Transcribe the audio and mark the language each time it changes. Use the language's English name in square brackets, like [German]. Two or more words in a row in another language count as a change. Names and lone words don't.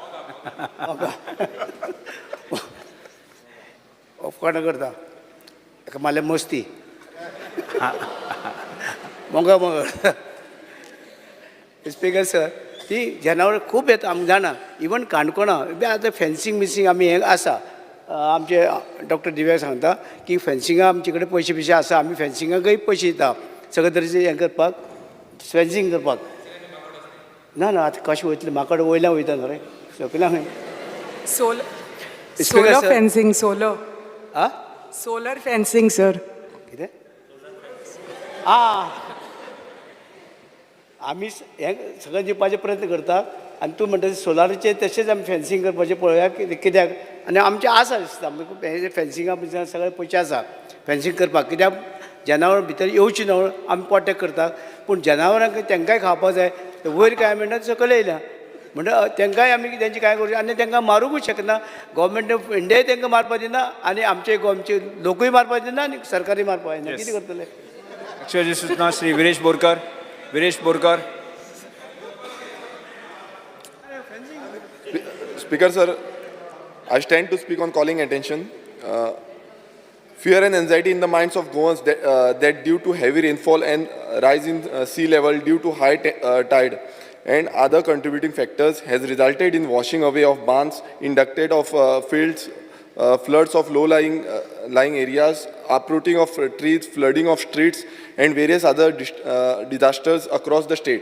[Konkani] उपकार करता ताका मारले मस्ती मोगा [English] Speaker sir [Konkani] ती जनावरां खूब येता आमकां जाणा इवन काणकोणा आतां फेन्सींग मिसींग आमी हें आसा आमचे डॉक्टर दिव्या सांगता की फेन्सिंगा आमचे कडेन पयशे बिशे आसा, आमी फेन्सिंगाकय पयशे दिता सगळे तरेचे हें करपाक, फेन्सिंग करपाक. ना ना आतां कशें वयतलें, म्हाका वयल्यान वयता न्हू रे, सकयल्यान खंय. [English] Solar fencing, solar. आं Solar fencing, sir. [Konkani] कितें आं आमी हें सगळें दिवपाचे प्रयत्न करता आनी तूं म्हणटा सोलाराचेर तशेंच आमी फेन्सिंग करपाचें पळोवया कित्याक आनी आमचें आसा दिसता हे फेन्सिंगा बिन्सिंगा सगळे पयशे आसा फेन्सिंग करपाक, कित्याक जनावर भितर येवची न्हू आमी प्रोटेक्ट करता, पूण जनावरांक तेंकांय खावपाक जाय, वयर कांय म्हणटा सकयल येयल्या म्हणटा तेंकांय आमी तेंचे कांय करूं आनी तेंकां मारूंकूच शकना. [English] Government of India [Konkani] तेंकां मारपाक दिना आनी आमचे गोंयचे लोकूय मारपाक दिना आनी सरकारूय मारपाक दिना. कितें करतले? लक्षवेधी सूचना श्री विरेश बोरकर. विरेश बोरकर. [English] Speaker sir, I stand to speak on calling attention. Fear and anxiety in the minds of Goans that due to heavy rainfall and rise in sea level due to high tide and other contributing factors has resulted in washing away of barns, inducted of fields, floods of low-lying lying areas, uprooting of trees, flooding of streets, and various other disasters across the state.